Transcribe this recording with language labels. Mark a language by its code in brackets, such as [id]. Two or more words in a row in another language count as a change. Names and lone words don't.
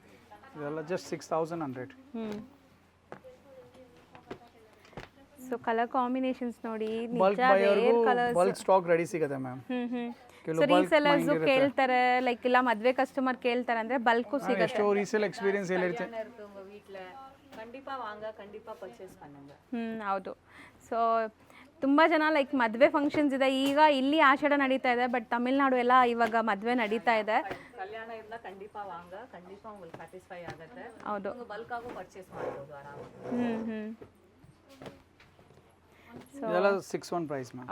[kn] ಇದೆಲ್ಲ ಜಸ್ಟ್ 6100. ಸೊ [en] colour combinations [kn] ನೋಡಿ, [en] bulk buyer bulk stock ready [kn] ಸಿಗುತ್ತೆ ಮ್ಯಾಮ್. ಸೊ ರೀಸೆಲರ್ಸ್ ಕೇಳ್ತಾರೆ, ಲೈಕ್ ಇಲ್ಲ ಮದುವೆ ಕಸ್ಟಮರ್ ಕೇಳ್ತಾರೆ ಅಂದ್ರೆ ಬಲ್ಕು ಸಿಗುತ್ತೆ. ಎಷ್ಟೋ [en] resale experience [kn] ಹೇಳಿರುತ್ತೆ. [ta] வீட்டில் கண்டிப்பாக வாங்க, கண்டிப்பாக பர்ச்சேஸ் பண்ணுங்க. [kn] ಹೌದು. ಸೊ ತುಂಬ ಜನ ಲೈಕ್ ಮದುವೆ ಫಂಕ್ಷನ್ಸ್ ಇದೆ, ಈಗ ಇಲ್ಲಿ ಆಷಾಢ ನಡೀತಾ ಇದೆ, ಬಟ್ ತಮಿಳ್ನಾಡು ಎಲ್ಲ ಇವಾಗ ಮದುವೆ ನಡೀತಾ ಇದೆ. ಕಲ್ಯಾಣ ಇಲ್ಲ, [ta] கண்டித வாங்க, கண்டித உங்களுக்கு [kn] ಸ್ಯಾಟಿಸ್ಫೈ ಆಗುತ್ತೆ. ಹೌದು, ಬಲ್ಕಾಗೂ ಪರ್ಚೇಸ್ ಮಾಡ್ಬೋದು ಆರಾಮಾಗಿ. ಇದೆಲ್ಲ 61 [en] price ma'am.